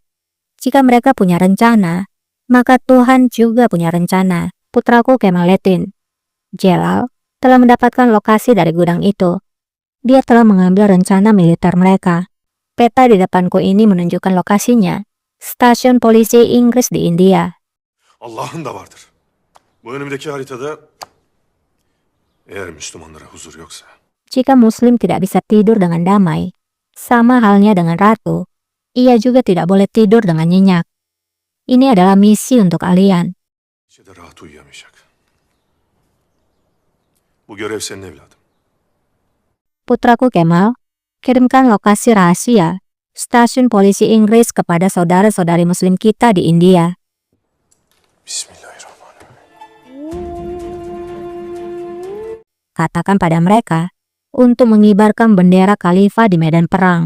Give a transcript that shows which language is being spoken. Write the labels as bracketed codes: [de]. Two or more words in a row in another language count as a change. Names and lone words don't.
[id] Jika mereka punya rencana, maka Tuhan juga punya rencana." Putraku Kemalatin, Jelal, telah mendapatkan lokasi dari gudang itu. Dia telah mengambil rencana militer mereka. Peta di depanku ini menunjukkan lokasinya, stasiun polisi Inggris di India. [tr] Allah'ın da vardır. Bu önümdeki haritada eğer Müslümanlara huzur yoksa [id] Jika Muslim tidak bisa tidur dengan damai, sama halnya dengan ratu, ia juga tidak boleh tidur dengan nyenyak. Ini adalah misi untuk kalian. [tr] gecede rahat uyuyamayacak. Bu görev senin evladım. [id] Putraku Kemal, kirimkan lokasi rahasia stasiun polisi Inggris kepada saudara-saudari Muslim kita di India. [ar] بسم الله الرحمن الرحيم. [id] Katakan pada mereka untuk mengibarkan bendera khalifah di medan perang.